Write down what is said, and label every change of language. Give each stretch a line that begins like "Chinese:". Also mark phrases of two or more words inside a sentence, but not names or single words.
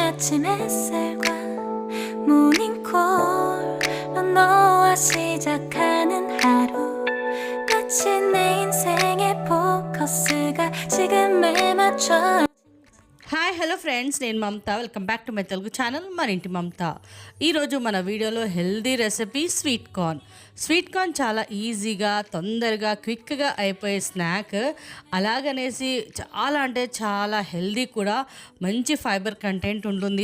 Korean: 아침 햇살과 모닝콜로 너와 시작하는 하루 마치 내 인생의 포커스가 지금에 맞춰
English: Hi hello friends,
Telugu: నేను మమత.
English: welcome back to my Telugu channel
Telugu: మన ఇంటి మమత. ఈరోజు మన వీడియోలో
English: healthy recipe sweet corn
Telugu: చాలా ఈజీగా తొందరగా క్విక్గా అయిపోయే స్నాక్. అలాగనేసి చాలా అంటే చాలా హెల్దీ కూడా, మంచి
English: fiber content
Telugu: ఉంటుంది.